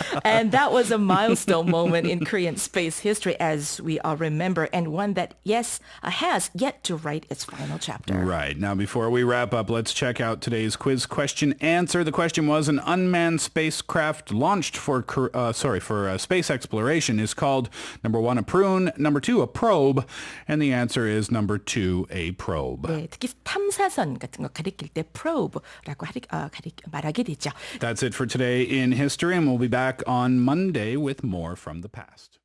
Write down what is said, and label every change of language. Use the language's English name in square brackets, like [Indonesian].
[English] And that was a milestone moment in Korean space history, as we all remember, and one that, has yet to write its final chapter. Right. Now, before we wrap up, let's check out today's quiz question answer. The question was, an unmanned spacecraft launched for space exploration is called, number one, a prune, number two, a probe, and the answer is number two, a probe. [Korean] 네, 특히 탐사선 같은 거 가리킬 때 probe라고 말하게 되죠. [English] That's it for today in history, and we'll be back on Monday with more from the past.